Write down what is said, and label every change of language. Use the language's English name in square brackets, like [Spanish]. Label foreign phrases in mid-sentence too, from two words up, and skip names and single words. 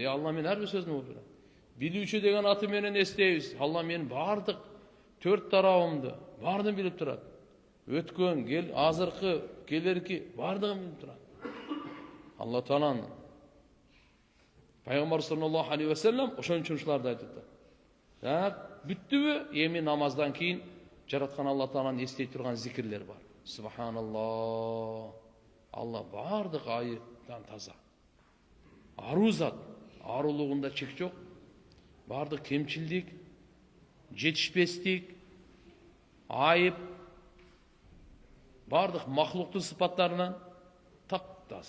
[Kyrgyz] Алла мен ар бир сөзүн угуп турат. Билүүчү деген аты менен эстейбиз. Алла мен бардык төрт тарабымды бардын билип турат. Өткөн, азыркы, келерки бардыгын билип турат. Алла Тааланын Пайгамбар [Arabic] صلى الله عليه وسلم [Kyrgyz] ошон үчүн ушуларды айтты. Бүттүбү? Эми намаздан кийин жараткан Алла Тааланы эстей турган зикирлер бар. Субханаллах. Алла бардык айыптан таза. Аруу зат, арулугунда чек жок. Бардык кемчилдик, жетишпестик, айып, бардык махлуктун сыпаттарынан тап-таза.